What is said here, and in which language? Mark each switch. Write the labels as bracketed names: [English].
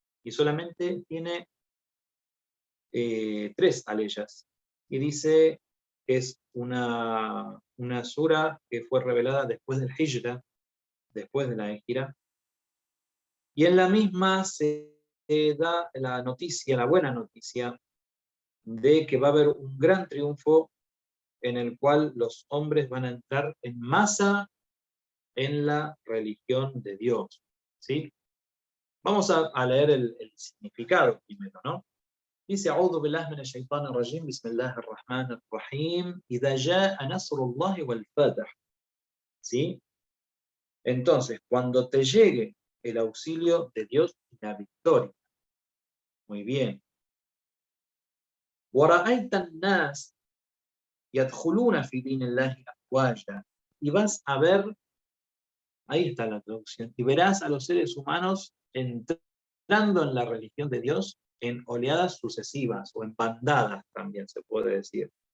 [Spanish] Y solamente tiene 3 aleyas, y dice que es una sura que fue revelada después del Hijra, después de la Hijra, y en la misma se da la noticia, la buena noticia, de que va a haber un gran triunfo en el cual los hombres van a entrar en masa en la religión de Dios, ¿sí? Vamos a leer el significado primero, ¿no? [Arabic] Dice: أعوذ بالله من الشيطان الرجيم بسم الله الرحمن الرحيم إذا جاء نصر الله والفتح. [Spanish] ¿Sí? Entonces, cuando te llegue el auxilio de Dios y la victoria. Muy bien. [Arabic] وَرَأَيْتَ النَّاسَ يَدْخُلُونَ فِي دِينِ اللَّهِ أَفْوَاجًا. [Spanish] Y vas a ver, ahí está la traducción, y verás a los seres humanos entrando en la religión de Dios en oleadas sucesivas, o en bandadas también se puede decir.